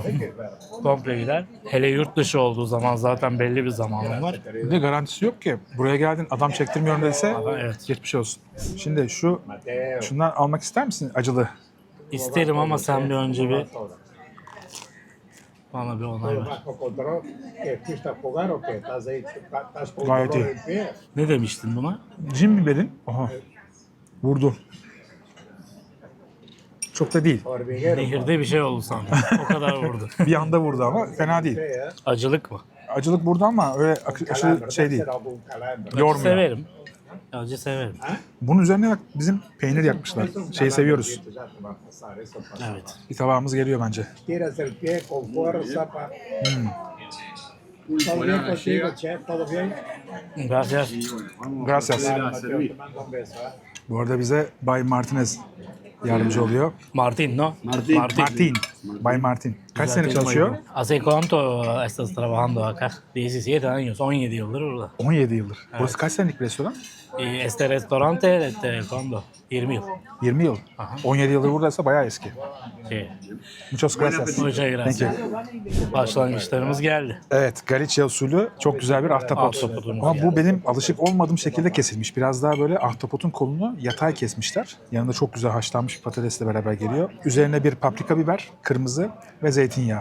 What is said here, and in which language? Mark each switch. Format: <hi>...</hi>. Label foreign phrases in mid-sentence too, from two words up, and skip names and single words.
<tr>Komple gider. Hele yurt dışı olduğu zaman zaten belli bir zamanım var. Bir de garantisi yok ki. Buraya geldin adam çektirmiyorum dediyse Evet. geçmiş olsun. Şimdi şundan almak ister misin acılı? İsterim ama sen bir önce bir bana bir onay ver.</tr> <es>Bajo control, que fuiste a jugar o que estás ahí, estás con</es> <tr>Gayet</tr> <es>dolor</es> <tr>iyi.</tr> <es>en pie.</es> <tr>Ne demiştin buna? Cin biberin. Aha. Vurdu. Çok da değil. Hormiguero. Nehirde bir şey oldu sandım. O kadar vurdu. Bir anda vurdu ama fena değil. Acılık mı? Acılık vurdu ama öyle aşırı şey değil. Yormuyor. Severim. Acı severim. Bunun üzerine bak bizim peynir yapmışlar. Şeyi seviyoruz. Evet. Bir tabağımız geliyor bence.</tr> <es>Tiras el pie con fuerza. ¿Todo bien contigo, chef? ¿Todo bien? Gracias. Gracias. Te mando un beso, ¿eh?</es> <tr>Bu arada bize Bay Martinez yardımcı oluyor.</tr> <es>Martin, ¿no?</es> <tr>Martin. Bay Martin. Kaç sene çalışıyor?</tr> <es>¿Hace cuánto estás trabajando acá?</es> <tr>17 años, 17 yıldır burada. 17 yıldır. Burası kaç senelik bir restoran?</tr> <es>Y este restaurante, ¿desde cuándo?</es> <tr>20 yıl. 20 yıl. Aha. 17 yıldır buradaysa bayağı eski.</tr> <es>Sí. Muchas gracias. Muchas</es> <en>Thank</en> <es>gracias.</es> <en>you.</en> <tr>Başlangıçlarımız geldi. Evet, Galicia usulü çok güzel bir ahtapot. Ahtapotumuz Ama geldi. bu benim alışık olmadığım şekilde kesilmiş. Biraz daha böyle ahtapotun kolunu yatay kesmişler. Yanında çok güzel haşlanmış patatesle beraber geliyor. Üzerine bir paprika biber, kırmızı ve zeytinyağı.</tr>